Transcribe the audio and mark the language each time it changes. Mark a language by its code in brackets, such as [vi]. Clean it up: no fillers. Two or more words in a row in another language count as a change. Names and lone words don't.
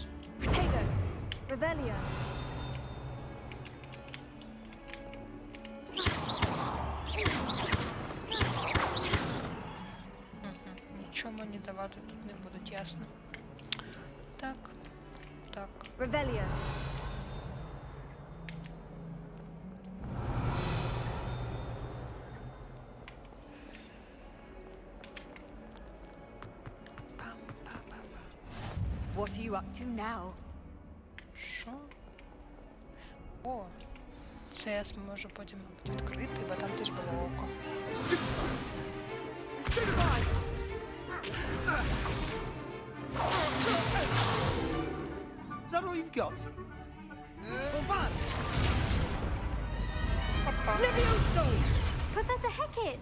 [en] Potato. Revelio. [uk] Нічого мені давати тут не будуть, ясно. Так. Так. [en] Revelio. What are you up to now? [uk] Що? О, це я зможу потім відкрити, бо там теж було око. [en] Is that all you've got? Levioso! Professor Hecat!